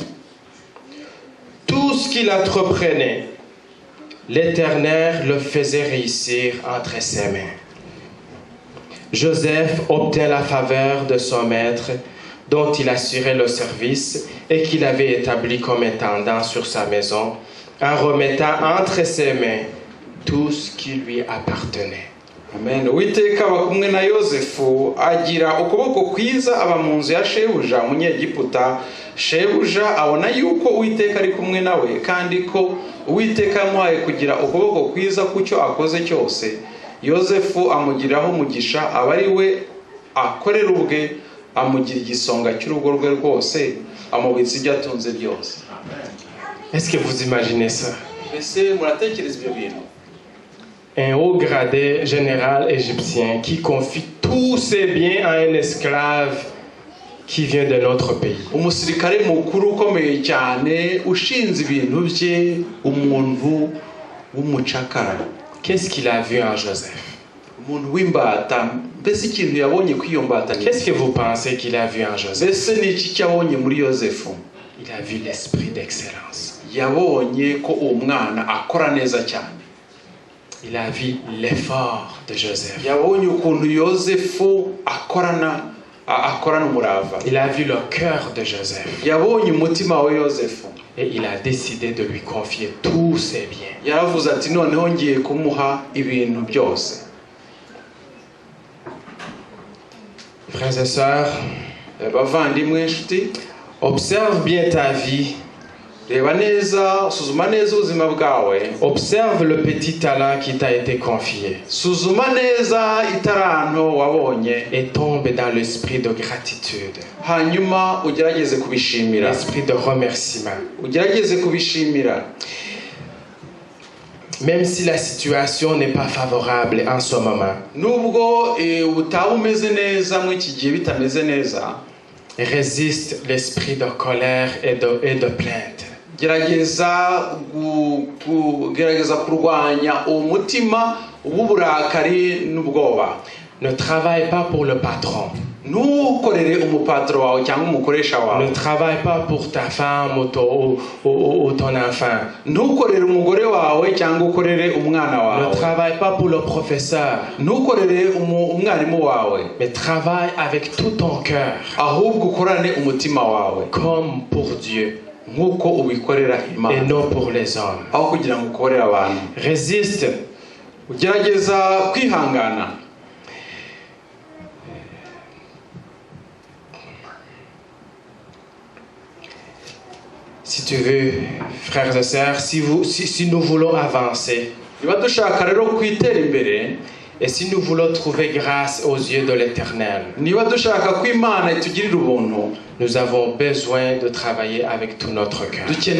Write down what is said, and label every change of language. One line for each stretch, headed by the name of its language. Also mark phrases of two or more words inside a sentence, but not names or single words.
French: Tout ce qu'il entreprenait, l'Éternel le faisait réussir entre ses mains. Joseph obtint la faveur de son maître, dont il assurait le service et qu'il avait établi comme intendant sur sa maison, en remettant entre ses mains tout ce qui lui appartenait. Amen.
Kinyarwanda: Uwiteka aba kumwe na Yosefu, agira ukuboko kwiza aba mu nzu ya shebuja umunyegiputa. Shebuja abona yuko Uwiteka ari kumwe nawe, kandi ko Uwiteka yamuhaye kugira ukuboko kwiza kucyo akoze cyose. Yosefu amugiraho umugisha, aba ari we akorera ubwe, amugira igisonga cy'urugo rwe rwose, amubitsa ibyo atunze byose.
French: Est-ce que vous imaginez ça?
Kinyarwanda: Ese muratekereza ibyo bintu?
French: Un haut gradé général égyptien qui confie tous ses biens à un esclave qui vient de notre pays.
Kinyarwanda: Umusirikare mukuru ukomeye cyane ushinze ibintu bye umuntu w'umucakara.
French: Qu'est-ce qu'il a vu en Joseph?
Kinyarwanda: Umuntu w'imbata. Mbese ikintu yabonye kwiyo mbata.
French: Qu'est-ce que vous pensez qu'il a vu en Joseph?
Kinyarwanda: Mbese ni iki cyabonye muri Yosefu?
French: Il a vu l'esprit d'excellence.
Kinyarwanda: Yabonye ko uwo mwana akora neza cyane.
French: Il a vu l'effort de Joseph.
Kinyarwanda: Yabonye ukuntu Yosefu akorana umurava.
French: Il a vu le cœur de Joseph.
Kinyarwanda: Yabonye umutima wa Yosefu.
French: Et il a décidé de lui confier tous ses biens.
Kinyarwanda: Yaravuze ati noneho ngiye kumuha ibintu byose.
French: Frères et sœurs,
Kinyarwanda: bavandimwe nshuti,
French: observe bien ta vie.
Kinyarwanda: Reba neza, suzuma neza ubuzima bwawe.
French: Observe le petit talent qui t'a été confié.
Kinyarwanda: Suzuma neza itaranto wabonye.
French: Et tombe dans l'esprit de gratitude.
Kinyarwanda: Hanyuma ugerageze kubishimira.
French: L'esprit de remerciement.
Kinyarwanda: Ugerageze kubishimira.
French: Même si la situation n'est pas favorable en ce moment.
Kinyarwanda: Nubwo utaba umeze neza mu iki gihe bitameze neza.
French: Résiste l'esprit de colère et de plainte.
Kinyarwanda: Gerageza kurwanya umutima w'uburakari n'ubwoba.
French: Ne travaille pas pour le patron.
Kinyarwanda: Ntukorere umupatro wawe cyangwa umukoresha wawe.
French: Ne travaille pas pour ta femme ou ton enfant.
Kinyarwanda: Ntukorere umugore wawe cyangwa ukorere umwana wawe.
French: Ne travaille pas pour le professeur.
Kinyarwanda: Ntukorere umwarimu wawe.
French: Mais travaille avec tout ton cœur.
Kinyarwanda: Ahubwo ukorane umutima wawe.
French: Comme pour Dieu.
Kinyarwanda: Nkuko ubikorera Imana.
French: Et non pour les hommes.
Kinyarwanda: Aho kugira ngo ukorere abantu.
French: Résiste.
Kinyarwanda: Ugerageza kwihangana.
French: Si tu veux, frères et sœurs, si nous voulons avancer, et si nous voulons trouver grâce aux yeux de l'Éternel, nous avons besoin de travailler avec tout notre cœur.